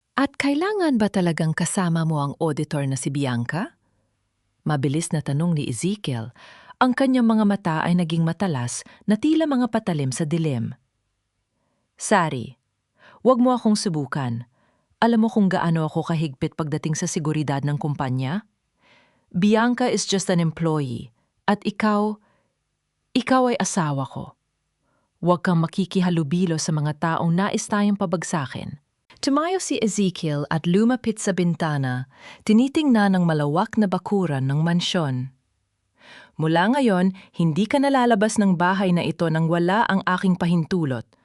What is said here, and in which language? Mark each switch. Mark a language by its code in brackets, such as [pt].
[tl] At kailangan ba talagang kasama mo ang auditor na si Bianca? Mabilis na tanong ni Ezekiel. Ang kanyang mga mata ay naging matalas na tila mga patalim sa dilim. Sari, huwag mo akong subukan. Alam mo kung gaano ako kahigpit pagdating sa seguridad ng kumpanya? [en] Bianca is just an employee. [tl] At ikaw ay asawa ko. Huwag kang makikihalubilo sa mga taong nais tayong pabagsakin. Tumayo si Ezekiel at lumapit sa bintana, tinitingnan ang malawak na bakuran ng mansyon. Mula ngayon, hindi ka nalalabas ng bahay na ito nang wala ang aking pahintulot.